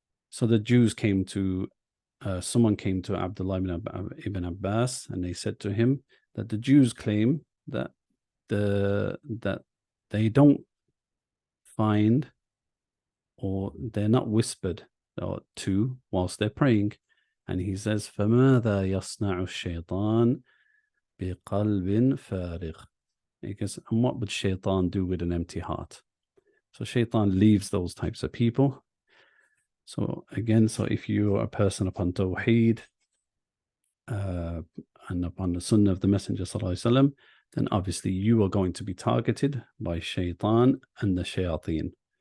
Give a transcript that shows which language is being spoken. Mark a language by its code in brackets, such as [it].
[en] So the Jews someone came to Abdullah ibn Abbas, and they said to him that the Jews claim that they don't find, or they're not whispered to whilst they're praying. [ar] And he says, فَمَاذَا يَصْنَعُ الشَّيْطَانِ بِقَلْبٍ فَارِغٍ. [en] Because, and what would shaitan do with an empty heart? So shaitan leaves those types of people. So again, if you are a person upon Tawheed and upon the Sunnah of the Messenger Sallallahu Alaihi Wasallam, then obviously you are going to be targeted by shaitan and the shayateen.